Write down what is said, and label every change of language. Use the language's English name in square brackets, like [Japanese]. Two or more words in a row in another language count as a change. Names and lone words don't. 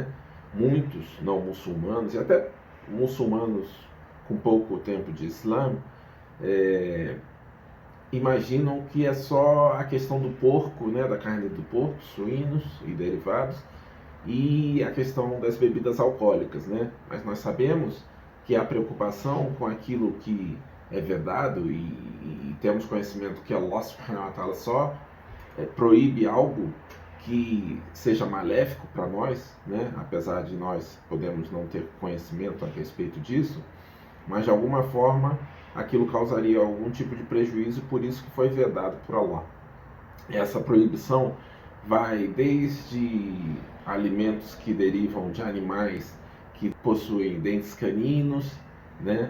[Portuguese] Muitos não muçulmanos, e até muçulmanos com pouco tempo de Islã, imaginam que é só a questão do porco, né? Da carne do porco, suínos e derivados, e a questão das bebidas alcoólicas, né? Mas nós sabemos que a preocupação com aquilo que é vedado, e temos conhecimento que Allah [Arabic] سبحانه وتعالى [Portuguese] só proíbe algo que seja maléfico para nós, né? Apesar de nós podemos não ter conhecimento a respeito disso, mas de alguma forma aquilo causaria algum tipo de prejuízo, por isso que foi vedado por Allah. Essa proibição vai desde alimentos que derivam de animais que possuem dentes caninos, né?